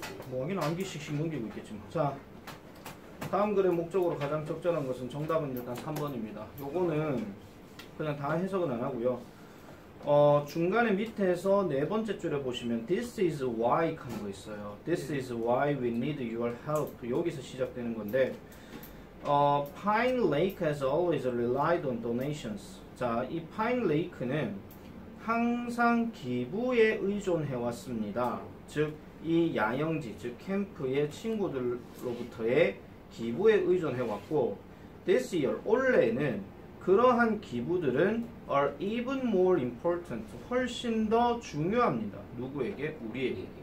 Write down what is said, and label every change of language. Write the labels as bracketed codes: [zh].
[ko] 뭐 하긴 암기씩 넘기고 있겠지만. 자, 다음 글의 목적으로 가장 적절한 것은 정답은 일단 3번입니다. 요거는 그냥 다 해석은 안 하고요. 중간에 밑에서 네 번째 줄에 보시면 [en] This is why [ko] 하는 거 있어요. [en] This is why we need your help. [ko] 여기서 시작되는 건데 [en] Pine Lake has always relied on donations. [ko] 자, 이 Pine Lake는 항상 기부에 의존해 왔습니다. 즉, 이 야영지, 즉 캠프의 친구들로부터의 기부에 의존해 왔고 [en] This year, [ko] 올해는 그러한 기부들은 [en] are even more important, [ko] 훨씬 더 중요합니다. 누구에게? 우리에게.